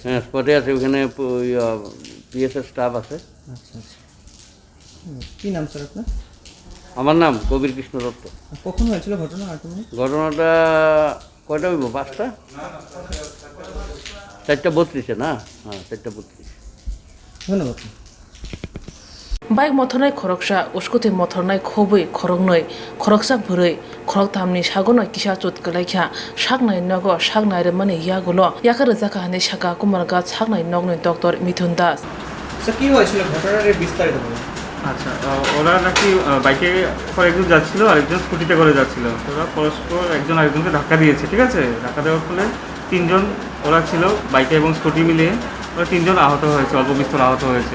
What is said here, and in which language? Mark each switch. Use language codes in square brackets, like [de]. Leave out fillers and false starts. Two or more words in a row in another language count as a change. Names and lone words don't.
[bn] হ্যাঁ, স্পটে আছে। ওখানে পিএসএর স্টাফ আছে। আচ্ছা আচ্ছা। কী নাম স্যার আপনার? আমার নাম কবির কৃষ্ণ দত্ত। কখন হয়েছিল ঘটনা? ঘটনাটা কয়টা হইব? 5টা 4:32 না? হ্যাঁ, 4:32। ধন্যবাদ। [trp] Bike mothornai khoroksa uskuti mothornai khobui khorognoi khoroksa bhurui khoroktamni sagono kisa chut kalaikha saknai nogo saknai re mani yagulo yakar jaka hane saka Kumarghat saknai nognoi Dr. Mithun Das [bn] স্যার কি হয়েছিল ঘটনার বিস্তারিত বলুন। আচ্ছা, ওরা নাকি বাইকে করে একজন যাচ্ছিল আর একজন স্কুটিতে করে যাচ্ছিল। ওরা পরস্পর একজন আরেকজনকে ধাক্কা দিয়েছে, ঠিক আছে? ধাক্কা দেওয়ার ফলে 3জন ওরা ছিল বাইকে এবং স্কুটি মিলিয়ে, ওরা 3জন আহত হয়েছে, অল্প বিস্তর আহত হয়েছে।